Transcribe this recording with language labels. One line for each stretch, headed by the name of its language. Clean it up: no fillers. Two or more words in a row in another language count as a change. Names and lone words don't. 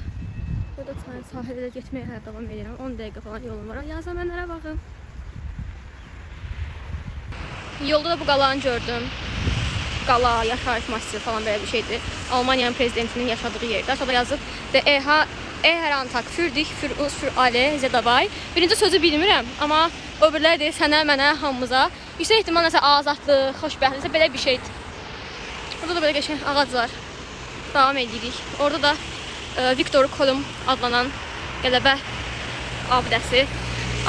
Azerbaijani: Burada çayın sahilə getməyə hələ davam edirəm. 10 dəqiqə falan yolum var. Yazan mənlərə baxın. Yolda da bu qalanı gördüm. Qala, yaşayış masası falan belə bir şeydir. Almaniyanın prezidentinin yaşadığı yerdə. Aşağıda yazıb Eherantak,
German: für dich, für uns, für alle, sehr dabei.
Azerbaijani: Birinci sözü bilmirəm, amma o birilər deyir sənə, mənə, hamımıza. Yüksək ehtimal nəsə azadlıq, xoşbəxtlik, belə bir şeydir. Burada da belə qəşəng ağac var. Davam edirik. Orada da Viktor Kolum adlanan qələbə abidəsi.